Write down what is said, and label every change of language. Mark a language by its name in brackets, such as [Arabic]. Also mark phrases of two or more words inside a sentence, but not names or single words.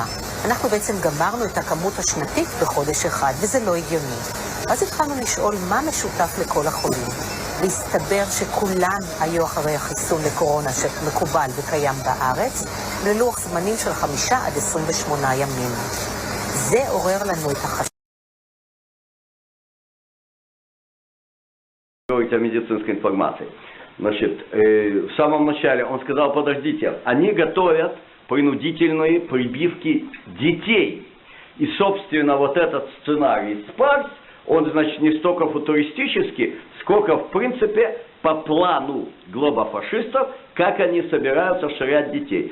[Hebrew] אנחנו בעצם גמרנו את הכמות השנתית בחודש אחד, וזה לא הגיוני. אז התחלנו לשאול מה משותף לכל החולים. והסתבר שכולם היו אחרי החיסון לקורונה שמקובל וקיים בארץ, ללוח זמנים של 5-28 ימים. זה עורר לנו את החשש. [Russian] Говорить о медицинской информации. Значит, в самом начале он сказал, подождите, они готовят принудительные прививки детей. И, собственно, вот этот сценарий СПАРС, он, значит, не столько футуристический, сколько, в принципе, по плану глобофашистов, как они собираются ширять детей.